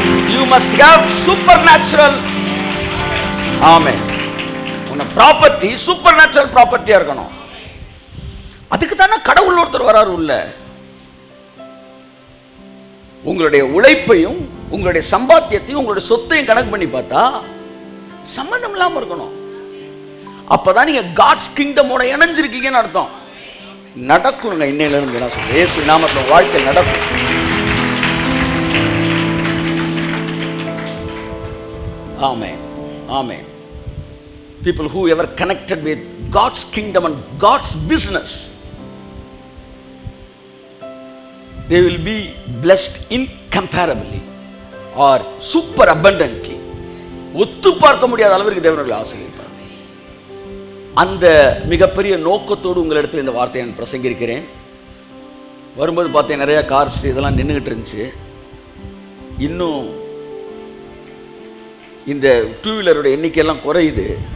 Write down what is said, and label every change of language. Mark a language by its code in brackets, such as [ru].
[en] You must have supernatural. ஆமென். [ta] உன்ன property super natural ப்ராப்பர்ட்டியா இருக்கணும். அதுக்கு தானே கடவுள் ஒருத்தர் வராரு உள்ள. உங்களுடைய உழைப்பையும் உங்களுடைய சம்பாத்தியத்தையும் உங்களுடைய சொத்தையும் கணக்கு பண்ணி பார்த்தா சம்பந்தம் இல்லாம இருக்கணும். அப்பதான் நீங்க காட்ஸ் கிங்டமோட இணைஞ்சிருக்கீங்கன்னு அர்த்தம். நடக்குங்க. இன்னையில இருந்து நான் சொல்றேன், இயேசு நாமத்துல வாழ்க்கை நடக்கும். ஆமென், ஆமென். [en] People who ever connected with God's kingdom and God's business, they will be blessed incomparably or super abundantly. [ta] ஒத்து பார்க்க முடியாத அளவிற்கு தேவனுடைய ஆசீர்வதிப்பார். அந்த மிகப்பெரிய நோக்கத்தோடு உங்களிடத்தில் இந்த வார்த்தையை நான் பிரசங்கிருக்கிறேன். வரும்போது பார்த்தேன், நிறைய கார்ஸ் இதெல்லாம் நின்றுகிட்டு இருந்துச்சு. இன்னும் இந்த டூ வீலரோட எண்ணிக்கையெல்லாம் குறையுது.